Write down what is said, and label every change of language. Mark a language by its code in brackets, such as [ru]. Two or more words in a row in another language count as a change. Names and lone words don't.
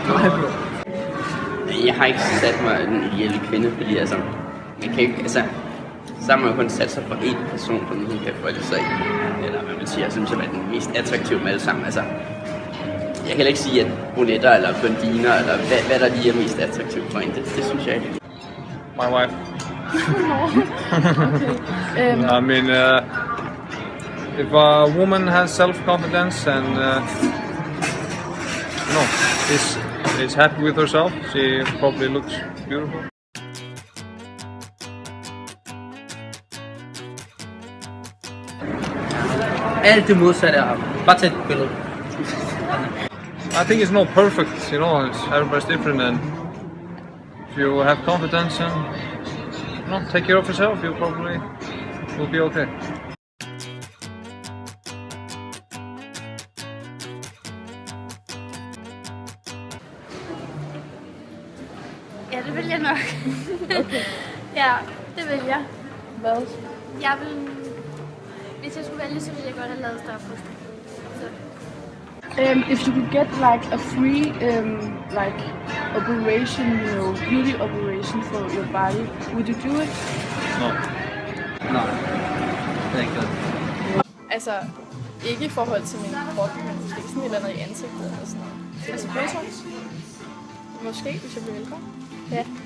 [da] Jeg har ikke sat mig en ideelle kvinde, fordi altså, man kan ikke, altså, så har man jo kun sat sig for én person, som hun kan forholde sig i. Eller hvad man siger, jeg synes, at er den mest attraktive med alle sammen. Altså, jeg kan heller ikke sige, at brunetter eller blondiner, eller hvad der lige er mest attraktivt for en. Det synes jeg ikke. [en] My wife. Okay. I mean, if a woman has self-confidence and is happy with herself, she probably looks beautiful. [da] Alt det modsatte af ham. Bare tag et billede. [en] I think it's not perfect, you know, everybody's different, and if you have confidence and take care of yourself, you probably will be okay. [da] Ja, det vil jeg nok. Okay. Ja, det vil jeg. Hvad? Jeg vil... Hvis jeg skulle vælge, så ville jeg godt have lavet større bryster. [en] If you could get like a free like operation, you know, beauty operation for your body, would you do it? No. [da] Nej, det er ikke godt. Altså, ikke i forhold til min krop, men måske sådan et eller andet i ansigtet eller sådan noget. Altså Botox? Måske, hvis jeg bliver velkommen. Ja.